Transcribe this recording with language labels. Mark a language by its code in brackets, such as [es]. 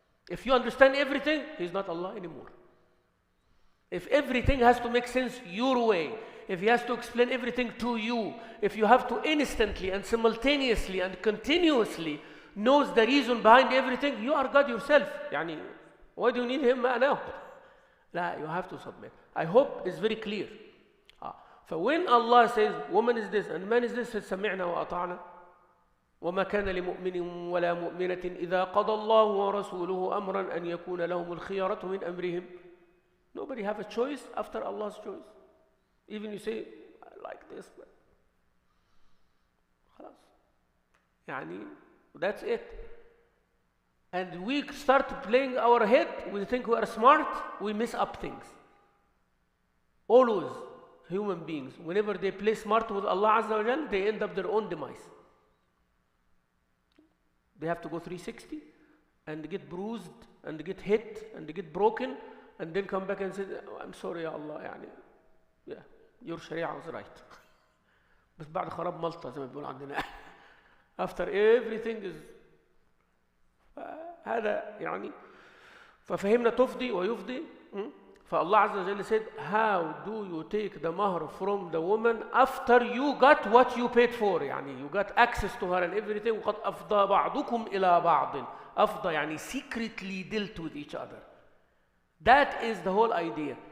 [en] If you understand everything, He's not Allah anymore. If everything has to make sense your way, if He has to explain everything to you, if you have to instantly and simultaneously and continuously knows the reason behind everything, you are God yourself. يعني, why do you need Him now? لا, you have to submit. I hope it's very clear. [ar] So when Allah says, woman is this and man is this, says, سمعنا وأطعنا وما كان لمؤمن ولا مؤمنة إذا قضى الله ورسوله أمرا أن يكون لهم الخيارة من أمرهم. [en] Nobody have a choice after Allah's choice. Even you say, I like this, but خلاص. يعني, that's it. And we start playing our head, we think we are smart, we mess up things. Always. Human beings, whenever they play smart with Allah Azza wa Jal, they end up their own demise. They have to go 360 and get bruised and get hit and get broken and then come back and say, oh, I'm sorry ya Allah, يعني, yeah, your Sharia was right. [ar] بس بعد خراب ملطة زي ما بيقول عندنا. After everything is هذا يعني ففهمنا تفضي ويفضي. [en] فالله عز وجل said, how do you take the mahr from the woman after you got what you paid for? يعني you got access to her and everything. [ar] وقد أفضى بعضكم إلى بعض. [en] أفضى يعني secretly dealt with each other. That is the whole idea.